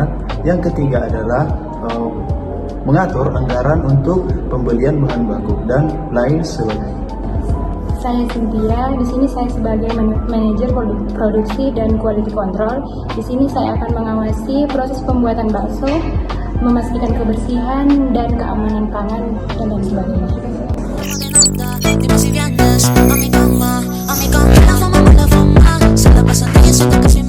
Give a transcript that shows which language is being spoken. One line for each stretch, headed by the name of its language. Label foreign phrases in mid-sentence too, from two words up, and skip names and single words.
Indonesian: Yang ketiga adalah mengatur anggaran untuk pembelian bahan baku dan lain sebagainya. Saya Cynthia, di sini saya sebagai manajer produksi dan
English: quality control.
Indonesian: Di sini saya akan mengawasi proses pembuatan bakso, memastikan kebersihan dan keamanan pangan dan lain sebagainya.
Spanish: Dime si vienes a mi cama, la fama me la fama. Se la pasan ella,